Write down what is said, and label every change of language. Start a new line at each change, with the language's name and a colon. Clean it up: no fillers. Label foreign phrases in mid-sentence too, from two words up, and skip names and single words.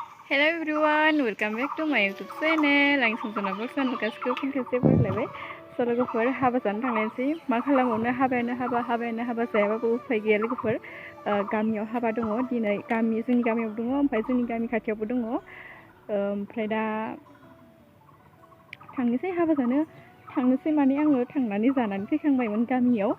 English: Hello everyone, welcome back to my YouTube channel.
Bodo: आं संजना बरसन गासिखौबो फिन खेबसे बरायलायबाय। स' लोगोफोर हाबा जानो थांनायसै। मा खालामबावनो हाबायानो हाबा जायाबाबो उफाय गैया लोगोफोर। गामियाव हाबा दङ दिनै जोंनि गामियाव दङ ओमफ्राय जोंनि गामि खाथियावबो दङ। ओमफ्राय दा थांनोसै माने आङो थांनानै जानानै फैखांबायमोन गामियाव।